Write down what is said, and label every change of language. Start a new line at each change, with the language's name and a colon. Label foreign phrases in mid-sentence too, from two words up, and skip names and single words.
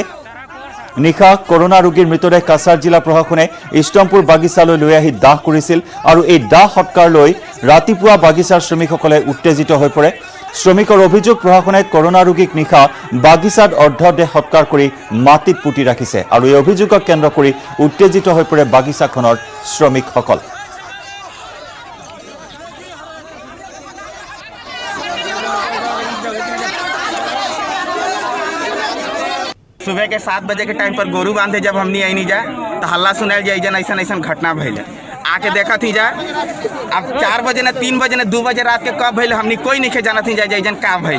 Assamese: নিশা কৰোনা ৰোগীৰ মৃতদেহ কাছাৰ জিলা প্ৰশাসনে ইষ্টমপুৰ বাগিচালৈ লৈ আহি দাহ কৰিছিল আৰু এই দাহ সৎকাৰ লৈ ৰাতিপুৱা বাগিচাৰ শ্ৰমিকসকলে উত্তেজিত হৈ পৰে। শ্ৰমিকৰ অভিযোগ প্ৰশাসনে কৰোনা ৰোগীক নিশা বাগিচাত অৰ্ধদেহ সৎকাৰ কৰি মাটিত পুতি ৰাখিছে আৰু এই অভিযোগক কেন্দ্ৰ কৰি উত্তেজিত হৈ পৰে বাগিচাখনৰ শ্ৰমিকসকল।
Bhojpuri: सुबह के 7 बजे के टाइम पर गोरू बांधे जब हमनी आई नहीं जा तो हल्ला सुनाल जाए जन ऐसा ऐसा घटना भइल। आके देखा थी जा अब 4 बजे न 3 बजे न 2 बजे रात के कब भइल हमनी कोई नहीं जाना थी जा जन का भइल।